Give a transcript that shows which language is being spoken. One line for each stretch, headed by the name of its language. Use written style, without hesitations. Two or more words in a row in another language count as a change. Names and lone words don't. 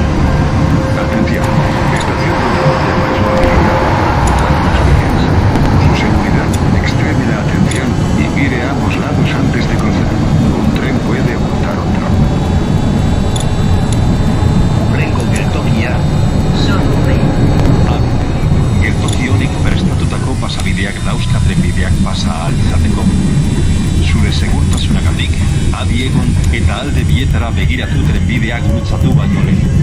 Spanish: Atención, estación dotada de mayor habilidad para controlar las vías. Por su seguridad, extreme la atención y mire a ambos lados antes de cruzar. Un tren puede ocultar otro.
Basque: Hurrengo geltokia, Sotube. Geltoki honek prestatutako pasabideak dauzka trenbideak pasa ahal izateko. Zure segurtasunagatik, adi egon eta alde bietara begiratu trenbideak gurutzatu baino lehen.